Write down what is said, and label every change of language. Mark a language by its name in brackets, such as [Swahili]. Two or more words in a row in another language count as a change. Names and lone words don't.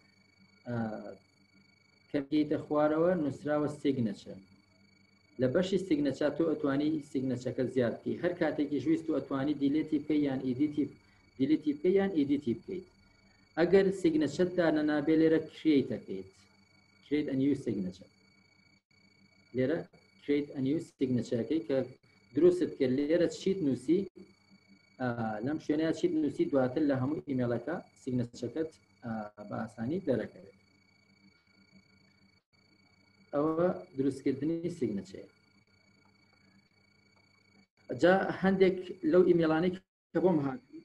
[Central Kurdish] کەمگەیتە خوارەوە نووسراوە سیگنەچە لە بەشی سیگنەچە تۆ ئەتوانی سیگنەچەکە زیادکەی هەر کاتێکی ژویست و ئەتوانی دیلێتی بکەی یان دیلیتی بکەی یان ئیدیتی بکەیت ئەگەر سیگنەچەتدا نەنابێ لێرە کرییتەکەیت [English] create a new signature [Central Kurdish] لێرە [English] create a new signature [Central Kurdish] کە دروست کرد لێرە چیت نووسی لەم شوێنەیە چیت نووسی دواتر لە هەموو ئیمێڵەکە سیگنەچەکەت بە ئاسانی دەرەکەوێت ئەوە دروستکردنی سیگنەچەیە جا هەندێک لەو ئیمێڵانەی کە بۆم هات